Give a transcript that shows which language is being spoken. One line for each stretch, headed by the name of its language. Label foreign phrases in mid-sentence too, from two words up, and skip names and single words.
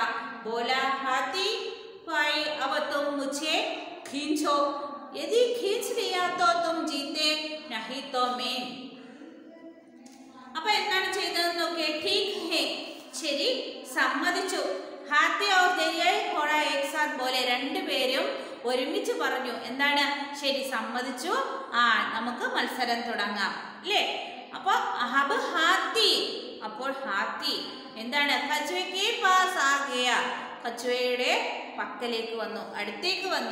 Hindi: बोला, हाथी भाई अब तुम मुझे खींचो, यदि खींच लिया तो तुम जीते, नहीं तो मैं.
Malayalam: അപ്പോൾ എന്താണ് ചെയ്തതെന്ന് നോക്കിയേ.
Hindi: ठीक है,
Malayalam: ശരി, സമ്മതിച്ചു.
Hindi: ഹാത്തി और दरियाई घोड़ा एक साथ बोले.
Malayalam: രണ്ടുപേരും ഒരുമിച്ച് പറഞ്ഞു. എന്താണ്? ശരി, സമ്മതിച്ചു. നമുക്ക് മത്സരം തുടങ്ങാം അല്ലേ? അപ്പോൾ അപ്പോൾ ഹാത്തി എന്താണ്?
Hindi: कछुए के पास आ गया,
Malayalam: കച്ചുവയുടെ പക്കലേക്ക് വന്നു, അടുത്തേക്ക് വന്നു.